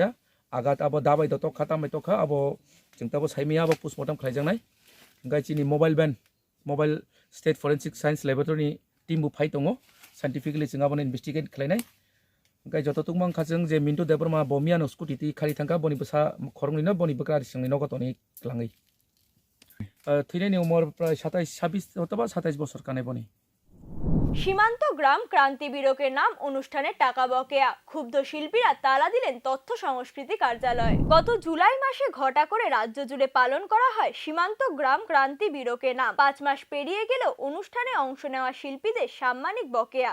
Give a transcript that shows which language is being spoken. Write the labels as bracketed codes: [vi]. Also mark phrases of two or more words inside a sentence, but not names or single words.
[trp] आगात आबो दाबाय दतक खातामबाय तखा आबो जों ताबो साइमिया आबो पोस्टमर्टम खालायजांनाय ओंखाय चिनि मबाइल [en] state forensic science laboratory [trp] टीमबो फाइ दङ साइन्टिफिकलि जों आबो इनभेस्टिगेट खालायनाय ओंखाय जततुक मांखा जों जे मिन्टु देबबर्मा बमियानो स्कुटि ति खारि थांगा बनि बोसा खरंनिनो बनि बक्रारि सिंनि नगतनि लाङै थैनायनि उमर प्राय 26 अथवा 27 বছর কানে बनि। [bn] সীমান্ত গ্রাম ক্রান্তি বীরকের নাম অনুষ্ঠানে টাকা বকেয়া। ক্ষুব্ধ শিল্পীরা তালা দিলেন তথ্য সংস্কৃতি কার্যালয়। গত জুলাই মাসে ঘটা করে রাজ্য জুড়ে পালন করা হয় সীমান্ত গ্রাম ক্রান্তি বীরকের নাম। 5 মাস পেরিয়ে গেলেও অনুষ্ঠানে অংশ নেওয়া শিল্পীদের সাম্মানিক বকেয়া।